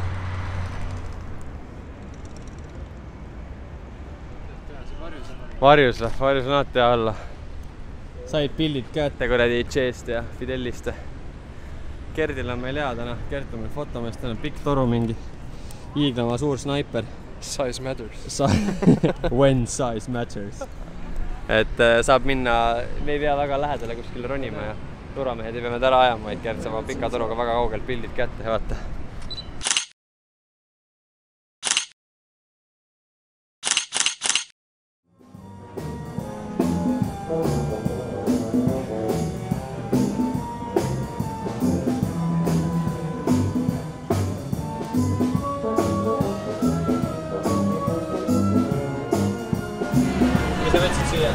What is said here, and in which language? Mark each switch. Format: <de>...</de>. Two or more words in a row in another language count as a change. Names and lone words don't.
<et>Varjus on alati hea olla. Said pildid kätte kuradi Che'st ja Fidelist. Gerdil on meil hea täna, Gert on meil fotomees, täna pikk toru mingi hiiglama suur snaiper.</et> <en>Size matters. When size matters.</en> <et>Et saab minna, me ei pea väga lähedale kuskil ronima ja turamehed ei pea meid ära ajama, vaid Gert saab pika toruga väga kaugelt pildid kätte ja vaata. Mis sa võtsid süüa?</et>